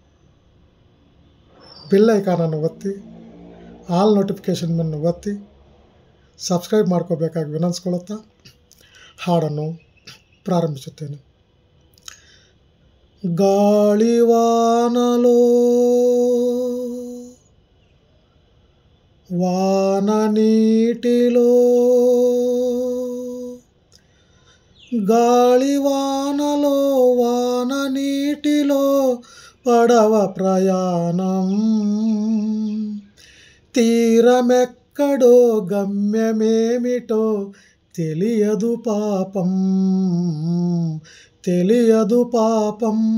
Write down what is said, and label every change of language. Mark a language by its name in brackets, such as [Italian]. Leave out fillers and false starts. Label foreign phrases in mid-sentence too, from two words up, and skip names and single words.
[English] bell iconannu [Kannada] ಒತ್ತಿ, [English] all notificationannu [Kannada] ಒತ್ತಿ ಸಬ್ಸ್ಕ್ರೈಬ್ ಮಾಡ್ಕೋಬೇಕಾಗಿ ವಿನಂತಿಸ್ಕೊಳ್ಳುತ್ತಾ ಹಾಡನ್ನು ಪ್ರಾರಂಭಿಸುತ್ತೇನೆ. [Telugu] గాలివానలో వాన నీటిలో, గాళివానలో వాన నీటిలో పడవ ప్రయాణం, తీరమెక్కడో గమ్యమేమిటో తెలియదు పాపం, తెలియదు పాపం.